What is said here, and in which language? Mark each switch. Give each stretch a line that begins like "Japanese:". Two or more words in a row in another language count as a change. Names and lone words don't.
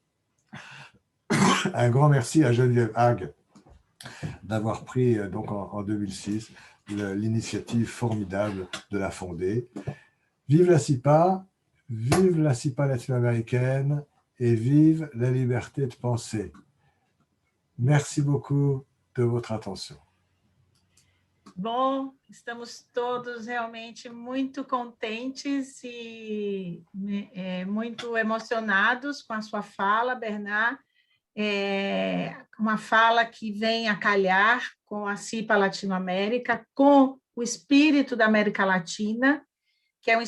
French: Un grand merci à Geneviève Hague d'avoir pris donc en 2006 l'initiative formidable de la fonder. Vive la CIPA latino-américaine et vive la liberté de penser. Merci beaucoup de votre atenção.
Portuguese: Bom, estamos todos realmente muito contentes e muito emocionados com a sua fala, Bernard. Uma fala que vem a calhar com a CIPA Latinoamérica, com o espírito da América Latina, que é um